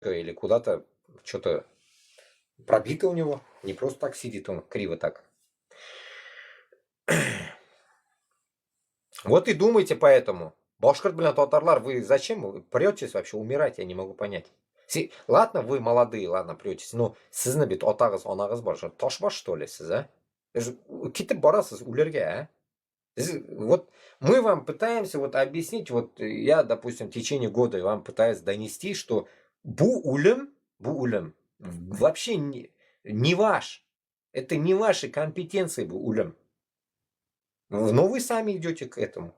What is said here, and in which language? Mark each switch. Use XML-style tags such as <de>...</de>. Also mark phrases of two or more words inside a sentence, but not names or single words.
<ru>или куда-то что-то пробито у него. Не просто так сидит он криво так. Вот и думайте поэтому. Башкирт, блин, татарлар, вы зачем претесь вообще умирать, я не могу понять. Ладно, вы молодые, ладно, претесь, но</ru> <uz>sizni bit otag'iz, onag'iz bor, toshbosh</uz> <ru>что ли,</ru> <uz>siz, а? Ketib borasiz ularga, а?</uz> <ru>Вот мы вам пытаемся вот объяснить, вот я, допустим, в течение года вам пытаюсь донести, что</ru> <tt>бу улем</tt> <ru>вообще не ваш. Это не ваши компетенции</ru> <tt>бу улем.</tt> <ru>Но вы сами идете к этому.</ru>